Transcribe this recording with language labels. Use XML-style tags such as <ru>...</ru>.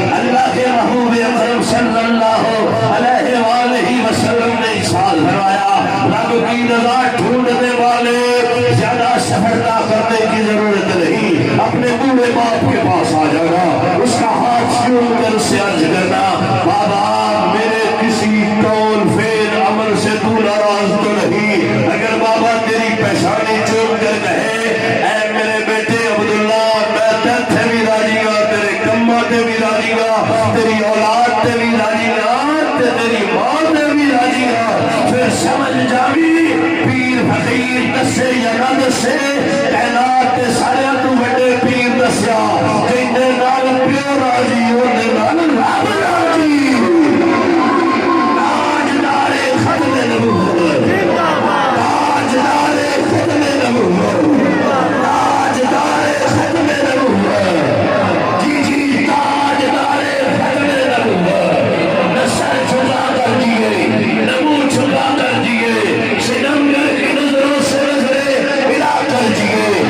<ur>اللہ کے محبوب اکرم صلی اللہ علیہ وآلہ وسلم نے ارشاد فرمایا رب کی رضا ڈھونڈنے والے زیادہ سفرتا کرنے کی ضرورت نہیں اپنے بوڑھے باپ کے پاس آ جانا اس کا ہاتھ چوم کر اس سے عرض کرنا بابا میرے کسی قول فعل عمل سے تو ناراض تو نہیں. اگر بابا تیری پیشانی چوم کر کہے</ur> <pa>اے میرے بیٹے عبداللہ میں تیرے بھی راضی گا تیرے کمہ تے بھی راضی گا تیری اولاد تے بھی راضی گا تیری ماں تے بھی راضی گا پھر سمجھ جاوی پیر فقیر دسے یا نہ دسے کائنات تے سارے تو بڑے پیر دسیا جندے نال پیو راضی ہوندے نال رب راضی.</pa> <ur>تاجدار ختم نبوت تاجدار ختم نبوت تاجدار ختم نبوت جی جی تاجدار ختم نبوت نہ سر جھکا کر دیے نہ منہ جھکا کر دیے سنمبر کی نظروں سے نظریں ملا کر دیے</ur>